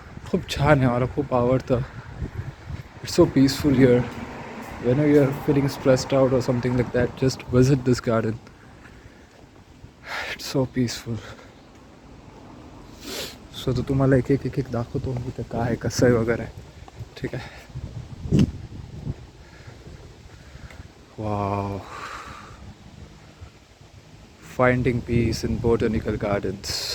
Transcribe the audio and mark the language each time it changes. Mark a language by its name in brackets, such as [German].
[Marathi] खूप छान आहे, मला खूप आवडतं. [English] It's so peaceful here. Whenever you are feeling stressed out or something like that, just visit this garden. It's so peaceful. [Marathi] So तो तुम्हाला एक दाखवतो इथं काय आहे, कसं आहे वगैरे. ठीक आहे. Wow. [English] Finding peace in botanical gardens.